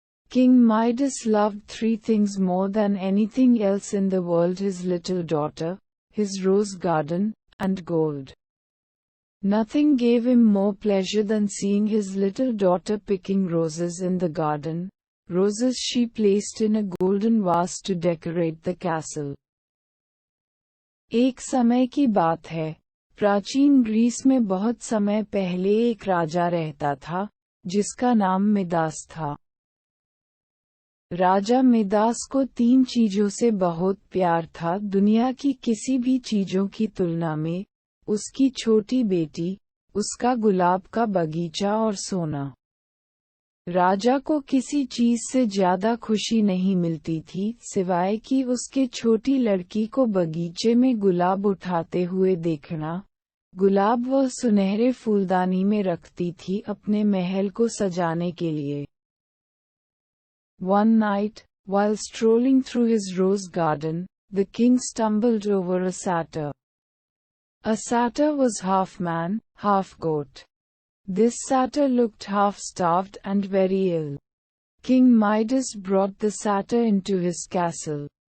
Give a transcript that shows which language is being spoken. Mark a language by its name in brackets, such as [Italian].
[English] King Midas loved three things more than anything else in the world: his little daughter, his rose garden, and gold. Nothing gave him more pleasure than seeing his little daughter picking roses in the garden, roses she placed in a golden vase to decorate the castle. [Hindi] एक समय की बात है, प्राचीन Greece में बहुत समय पहले एक राजा रहता था, जिसका नाम मिदास था। राजा मिदास को तीन चीजों से बहुत प्यार था: दुनिया की किसी भी चीजों की तुलना में, उसकी छोटी बेटी, उसका गुलाब का बगीचा और सोना। राजा को किसी चीज से ज्यादा खुशी नहीं मिलती थी, सिवाय कि उसके छोटी लड़की को बगीचे में गुलाब उठाते हुए देखना। गुलाब वह सुनहरे फूलदानी में रखती थी अपने महल को सजाने के लिए। [English] One night, while strolling through his rose garden, the king stumbled over a satyr. A satyr was half man, half goat. This satyr looked half-starved and very ill. King Midas brought the satyr into his castle.